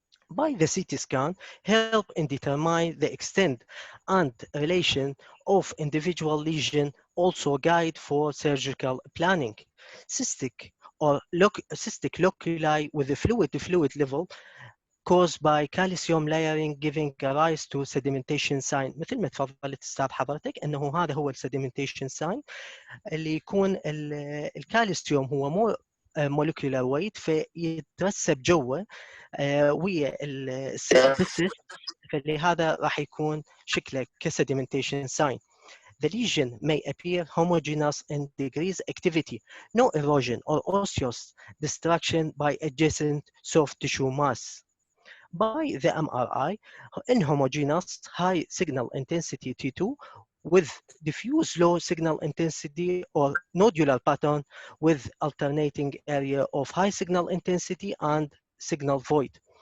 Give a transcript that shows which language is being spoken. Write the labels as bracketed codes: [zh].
[en] By the CT scan, help in determine the extent and relation of individual lesion, also guide for surgical planning. Cystic loculi with a fluid level caused by calcium layering giving rise to sedimentation sign. [ar] مثل ما تفضلت استاذ حضرتك انه هذا هو السedimentation sign اللي يكون الكالسيوم هو مو molecular weight فيترسب جوا ويا السيستس فلهذا راح يكون شكله كسedimentation sign. [en] The lesion may appear homogeneous in degrees activity, no erosion or osseous destruction by adjacent soft tissue mass. By the MRI, inhomogeneous high signal intensity T2 with diffuse low signal intensity or nodular pattern with alternating area of high signal intensity and signal void.